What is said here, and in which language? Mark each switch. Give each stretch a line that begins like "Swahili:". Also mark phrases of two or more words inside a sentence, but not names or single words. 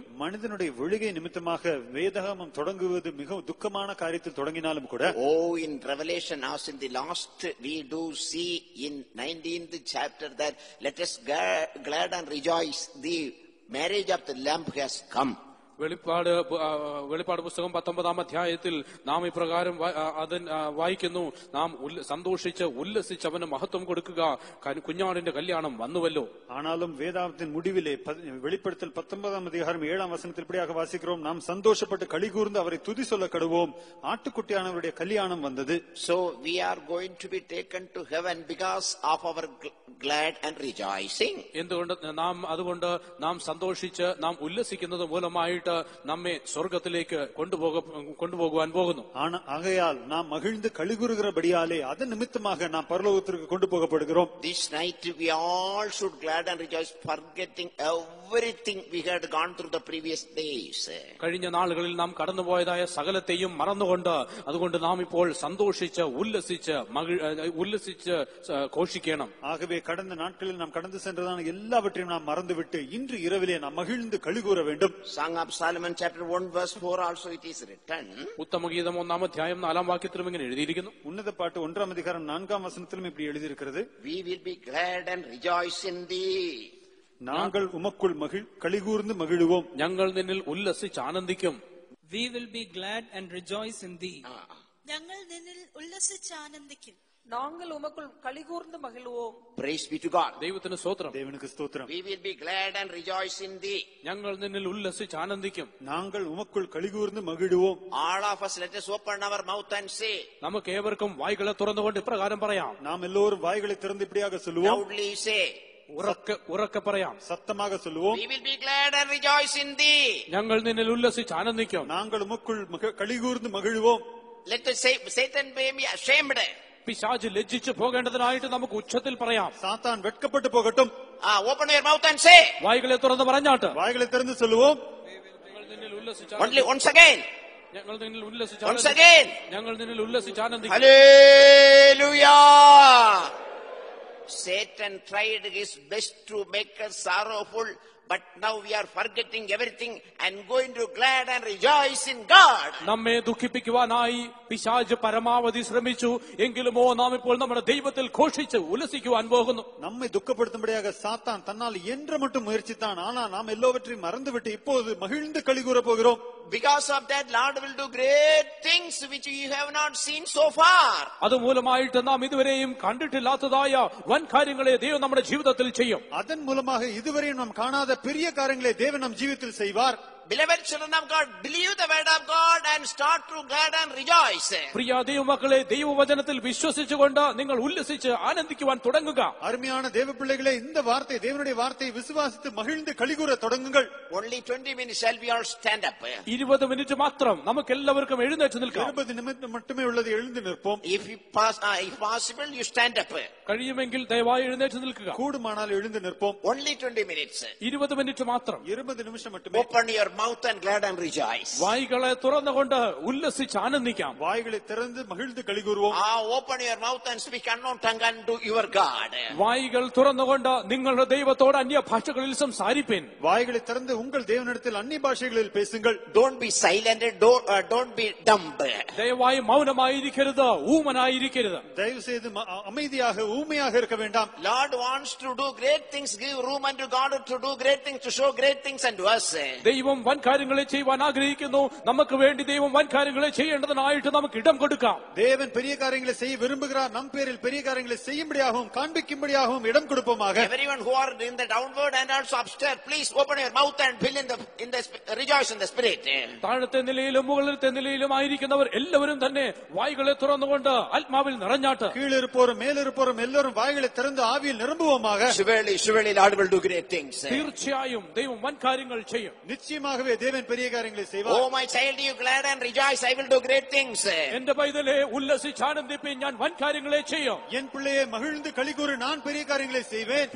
Tamil: மனிதனுடைய விழுகை நிமித்தமாக வேதாகமம் தொடங்குவது மிகவும் துக்கமான காரியத்தில் தொடங்கினாலும் கூட,
English: in Revelation, as in the last we do see in 19th chapter that let us glad and rejoice, the marriage of the Lamb has come.
Malayalam: വെളിപ്പാട് പുസ്തകം 19 അധ്യായത്തിൽ നാം ഇപ്രകാരം വായിക്കുന്നു, നാം സന്തോഷിച്ച് ഉല്ലസിച്ച് അവന് മഹത്വം കൊടുക്കുക, കുഞ്ഞാടിന്റെ കല്യാണം വന്നുവല്ലോ.
Tamil: ஆனாலும் வேதாகமத்தின் முடிவிலே வெளிப்படுத்தல் 19 அதிகாரம் 7 வசனத்தில் இப்படியாக வாசிக்கிறோம், நாம் சந்தோஷப்பட்டு களிகூர்ந்து அவரை துதி சொல்ல கடுவோம், ஆட்டுக்குட்டியானவருடைய கல்யாணம் வந்தது.
English: So we are going to be taken to heaven because of our glad and rejoicing.
Malayalam: അതുകൊണ്ട് നാം സന്തോഷിച്ച് നാം ഉല്ലസിക്കുന്നത് മൂലമായിട്ട് നമ്മെ സ്വർഗത്തിലേക്ക് കൊണ്ടുപോകുവാൻ പോകുന്നു.
Tamil: ஆகையால் நாம் மகிழ்ந்து களிகூறுகிறபடியாலே அதன் நிமித்தமாக நாம் பரலோகத்திற்கு கொண்டு போகப்படுகிறோம்.
English: This night we all should glad and rejoice, forgetting everything we had gone through the previous days.
Malayalam: കഴിഞ്ഞ നാളുകളിൽ നാം കടന്നുപോയതായ സകലത്തെയും മറന്നുകൊണ്ട്, അതുകൊണ്ട് നാം ഇപ്പോൾ സന്തോഷിച്ച് ഉല്ലസിച്ച് ഘോഷിക്കണം.
Tamil: ஆகவே கடந்த நாட்களில் நாம் கடந்து சென்றதான எல்லாவற்றையும் நாம் மறந்துவிட்டு இன்று இரவிலே நாம் மகிழ்ந்து களிகூற வேண்டும்.
English: Song of Solomon chapter 1 verse 4 also it is written.
Malayalam: ഉത്തമഗീതം 1-ാം അധ്യായം 4-ാം വാക്യത്തിലും ഇങ്ങനെ എഴുതിയിരിക്കുന്നു.
Tamil: உன்னத பாட்டு 1-ஆம் அதிகாரம் 4-ஆம் வசனத்திலும் இப்படி எழுதியிருக்கிறது.
English: We will be glad and rejoice in thee.
Tamil: நாங்கள் உமக்குள் களிகூர்ந்து மகிழுவோம்.
Malayalam: ഞങ്ങൾ നിന്നിൽ ഉല്ലസിച്ച് ആനന്ദിക്കും.
English: We will be glad and rejoice in thee.
Malayalam: ഞങ്ങൾ നിന്നിൽ ഉല്ലസിച്ച് ആനന്ദിക്കും.
Tamil: நாங்கள் உமக்குள் களிகூர்ந்து மகிழ்வோம்.
English: Praise be to God.
Malayalam: ദൈവത്തിന് സ്തോത്രം.
Tamil: தேவனுக்கு ஸ்தோத்திரம்.
English: We will be glad and rejoice in thee.
Malayalam: ഞങ്ങൾ നിന്നിൽ ഉല്ലസിച്ച് ആനന്ദിക്കും.
Tamil: நாங்கள் உமக்குள் களிகூர்ந்து மகிழுவோம்.
English: All of us, let us open our mouth and say.
Malayalam: നമുക്ക് ഏവർക്കും വായ്കളെ തുറന്നുകൊണ്ട് ഇപ്രകാരം പറയാം.
Tamil: நாம் எல்லோரும் வாய்களை திறந்து இப்படியாக சொல்லுவோம்.
English: Loudly say.
Malayalam: ഉറക്കെ പറയാം.
Tamil: சத்தமாக சொல்லுவோம்.
English: We will be glad and rejoice in thee.
Malayalam: ഞങ്ങൾ നിന്നിൽ ഉല്ലസിച്ച് ആനന്ദിക്കും.
Tamil: நாங்கள் உமக்குள் களிகூர்ந்து மகிழுவோம்.
English: Let us say, Satan may be ashamed.
Malayalam: പിശാച് ലജ്ജിച്ചു പോകേണ്ടതിനായിട്ട് നമുക്ക് ഉച്ചത്തിൽ പറയാം.
Tamil: சாத்தான் வெட்கப்பட்டு போகட்டும்.
English: Open your mouth and say.
Malayalam: വായ്കളെ തുറന്ന് പറഞ്ഞാട്ട്
Tamil: வாய்களை திறந்து சொல்லுவோம்.
Malayalam: ഞങ്ങൾ നിന്നിൽ ഉല്ലസിച്ച്
English: Only once again.
Malayalam: ഞങ്ങൾ നിന്നിൽ ഉല്ലസിച്ച്
English: Once again.
Malayalam: ഞങ്ങൾ നിന്നിൽ ഉല്ലസിച്ച് ആനന്ദിക്കും.
English: Hallelujah. Satan tried his best to make us sorrowful, but now we are forgetting everything and going to glad and rejoice in God.
Malayalam: നമ്മെ ദുഃഖിപ്പിക്കുവാനായി പിശാച് പരമാവധി ശ്രമിച്ചു. എങ്കിലുമോ നാം ഇപ്പോൾ നമ്മുടെ ദൈവത്തിൽ ഘോഷിച്ച് ഉല്ലസിക്കുവാൻ പോകുന്നു.
Tamil: நம்மை துக்கப்படுத்தும்படியாக சாத்தான் தன்னால் என்ற மட்டும் முயற்சித்தான். ஆனால் நாம் எல்லாவற்றையும் மறந்துவிட்டு இப்போது மகிழ்ந்து களிகூற போகிறோம்.
English: Because of that, Lord will do great things which you have not seen so far.
Malayalam: അതുമൂലമായിട്ട് നാം ഇതുവരെയും കണ്ടിട്ടില്ലാത്തതായ വൻ കാര്യങ്ങളെ ദൈവം നമ്മുടെ ജീവിതത്തിൽ ചെയ്യും.
Tamil: அதன் மூலமாக இதுவரையும் நாம் காணாத பெரிய காரியங்களை தேவன் நம் ஜீவிதத்தில் செய்வார்.
English: Beloved children of God, believe the word of God and start to glad and rejoice.
Malayalam: പ്രിയ ദൈവമക്കളെ, ദൈവവചനത്തിൽ വിശ്വസിച്ചുകൊണ്ട് നിങ്ങൾ ഉല്ലസിച്ച് ആനന്ദിക്കുവാൻ തുടങ്ങുക.
Tamil: அருமையான தேவ பிள்ளைகளே, இந்த வார்த்தை தேவனுடைய வார்த்தையை விசுவாசித்து மகிழ்ந்து களிகூற தொடங்குங்கள்.
English: Only 20 minutes shall we all stand up.
Malayalam: 20 മിനിറ്റ് മാത്രം നമുക്ക് എല്ലാവർക്കും എഴുന്നേറ്റ് നിൽക്കാം.
Tamil: 20 നിമിഷം மட்டுமே உள்ளது, எழுந்து நிற்போம்.
English: If possible, you stand up.
Malayalam: കഴിയുമെങ്കിൽ ദയവായി എഴുന്നേറ്റ് നിൽക്കുക.
Tamil: கூடுமானால் எழுந்து நிற்போம்.
English: Only 20 minutes.
Malayalam: 20 മിനിറ്റ് മാത്രം.
Tamil: 20 நிமிஷம் மட்டுமே.
English: Open your mouth and glad and rejoice.
Malayalam: വായ്കളെ തുറന്നുകൊണ്ട് ഉല്ലസിച്ച് ആനന്ദിക്കാം.
Tamil: வாய்களை திறந்து மகிழ்ந்து களிகூறுவோம்.
English: Open your mouth and speak unknown tongue unto your God.
Malayalam: വായ്കൾ തുറന്നുകൊണ്ട് നിങ്ങളുടെ ദൈവത്തോട് അന്യ ഭാഷകളിൽ സംസാരിപ്പിൻ.
Tamil: வாய்களை திறந்து உங்கள் தேவனிடத்தில் அந்நிய பாஷைகளில் பேசுங்கள்.
English: Don't be silent, don't be dumb.
Malayalam: ദയവായി മൗനമായിരിക്കരുത്, ഊമനായിരിക്കരുത്.
Tamil: தயவு செய்து அமைதியாக ஊமையாக இருக்க வேண்டாம்.
English: Lord wants to do great things. Give room unto God to do great things, to show great things unto us.
Malayalam: ദൈവം വൻ കാര്യങ്ങളെ ചെയ്യുവാൻ ആഗ്രഹിക്കുന്നു. നമുക്ക് വേണ്ടി ദൈവം വൻ കാര്യങ്ങളെ ചെയ്യേണ്ടതിനായിട്ട് നമുക്ക് ഇടം കൊടുക്കാം.
Tamil: தேவன் பெரிய காரியங்களை செய்ய விரும்புகிறார். நம் பேரில் பெரிய காரியங்களை செய்யும்படியாகவும் காண்பிக்கும்படியாகவும் இடம் கொடுப்போமாக.
English: Everyone who are in the downward and also upstairs, please open your mouth and fill in the rejoice in the spirit.
Malayalam: താഴത്തെ നിലയിലും മുകളിലത്തെ നിലയിലും ആയിരിക്കുന്നവർ എല്ലാവരും തന്നെ വായ്കളെ തുറന്നുകൊണ്ട് ആത്മാവിൽ നിറഞ്ഞാട്ട്
Tamil: கீழிருப்போரும் மேலிருப்போரும் எல்லாரும் வாய்களை திறந்து ஆவியில் நிரம்புவோமாக.
English: Surely Lord will do great things.
Malayalam: തീർച്ചയായും ദൈവം വൻ കാര്യങ്ങൾ ചെയ്യും.
Tamil: நிச்சயமாகவே தேவன் பெரிய காரியங்களை செய்வார்.
English: Oh my child, you glad and rejoice, I will do great things.
Malayalam: എന്റെ പൈതലെ ഉല്ലസിച്ച് ആനന്ദിപ്പിൻ, ഞാൻ വൻ കാര്യങ്ങളെ ചെയ്യും.
Tamil: என் பிள்ளையை மகிழ்ந்து களிகூறு, நான் பெரிய காரியங்களை செய்வேன்.